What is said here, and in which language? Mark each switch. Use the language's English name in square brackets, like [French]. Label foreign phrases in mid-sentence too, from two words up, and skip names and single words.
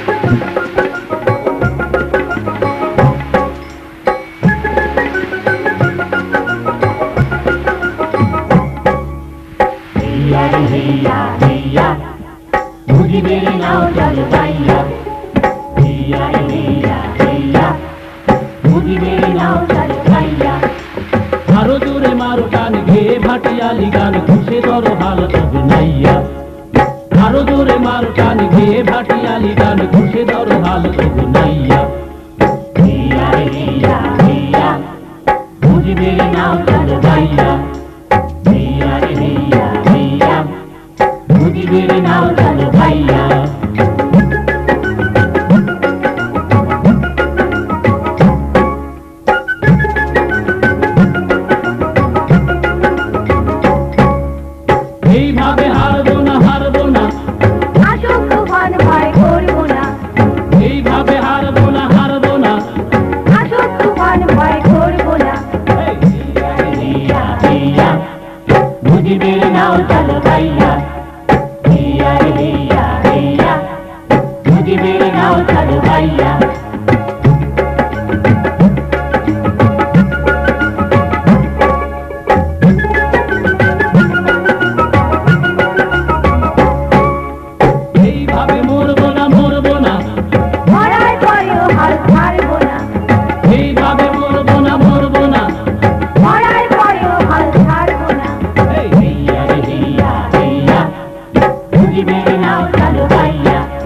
[Hindi] हैया हैया मुझे मेरे नाव चल भैया हैया हैया हैया मुझे मेरे नाव चल भैया [Bangla] আরো জোরে মারো টান ঘেয়ে ভাটিয়ালি গান খুশে ধরো হালত বিনাইয়া আরো জোরে মারো টান ঘেয়ে ভাটিয়ালি গান খুশে ধরো হালত বিনাইয়া [Hindi] हैया हैया हैया मुझे मेरे नाव चल भैया हैया हैया हैया मुझे मेरे नाव चल भैया [Bangla] এইভাবে হারবো না হারবো না আশোক তুফান ভয় করবো না এইভাবে হারবো না হারবো না আশোক তুফান ভয় করবো না [Hindi] हैया हैया मुझे मेरे नाव चल भैया हैया हैया हैया मुझे मेरे नाव चल भैया [Bangla] এইভাবে মরবো না মরবো না মরার পরেও হাল ছাড়বো না এইভাবে মরবো না মরবো না মরার পরেও হাল ছাড়বো না [Hindi] हैया हैया हैया मुझे मेरे नाव चल भैया